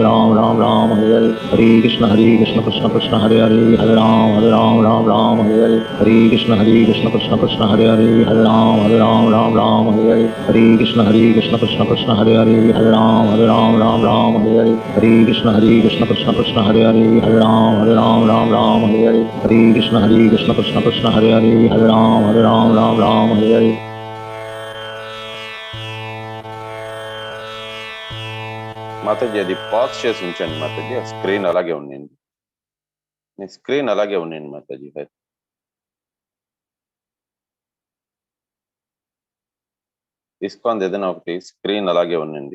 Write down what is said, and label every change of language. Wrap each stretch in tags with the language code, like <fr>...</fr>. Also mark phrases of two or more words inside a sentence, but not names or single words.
<sa>Ram Hare Hare Hare Krishna Krishna Krishna Krishna Hare Hare Hare Ram Ram Hare Hare Hare Krishna Krishna Krishna Krishna Hare Hare Hare Ram Ram Hare Hare Hare Krishna Krishna Krishna Krishna Hare Hare Hare Ram Ram Hare Hare Hare Krishna Krishna Krishna Krishna Hare Hare Hare Ram Ram Hare Hare Hare Krishna Krishna Krishna Krishna Hare Hare Hare Ram Hare Hare</sa> <te>మాతాజీ అది పాజ్ చేసి ఉంచండి మాతాజీ, ఆ స్క్రీన్ అలాగే ఉండండి, మీ స్క్రీన్ అలాగే ఉండండి మాతాజీ. తీసుకోండి ఏదైనా ఒకటి, స్క్రీన్ అలాగే ఉండండి.</te>